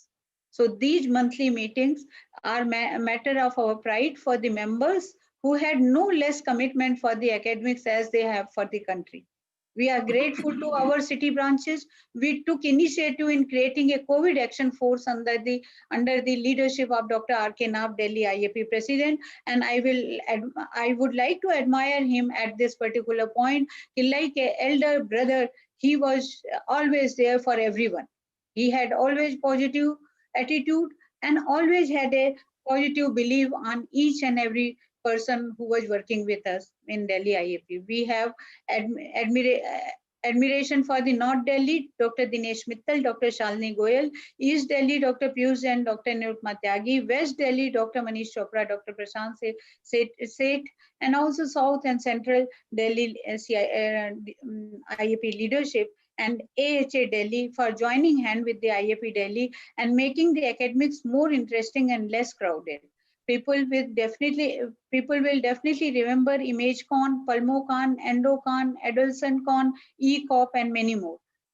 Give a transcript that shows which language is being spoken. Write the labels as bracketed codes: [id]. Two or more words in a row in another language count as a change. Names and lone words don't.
[en] So these monthly meetings are a matter of our pride for the members who had no less commitment for the academics as they have for the country. We are grateful to our city branches. We took initiative in creating a COVID action force under the leadership of Dr. R.K. Naab, Delhi IAP president. And I would like to admire him at this particular point. Like an elder brother, he was always there for everyone. He had always positive attitude and always had a positive belief on each and every person who was working with us in Delhi IAP. We have admiration for the North Delhi, Dr. Dinesh Mittal, Dr. Shalini Goyal, East Delhi, Dr. Piyush Jain, Dr. Nirupma Tyagi, West Delhi, Dr. Manish Chopra, Dr. Prashant Seth, and also South and Central Delhi IAP leadership, and AHA Delhi for joining hand with the IAP Delhi and making the academics more interesting and less crowded. People will definitely remember ImageCon, PulmoCon, EndoCon, AdolescentCon, ECOP, and many more.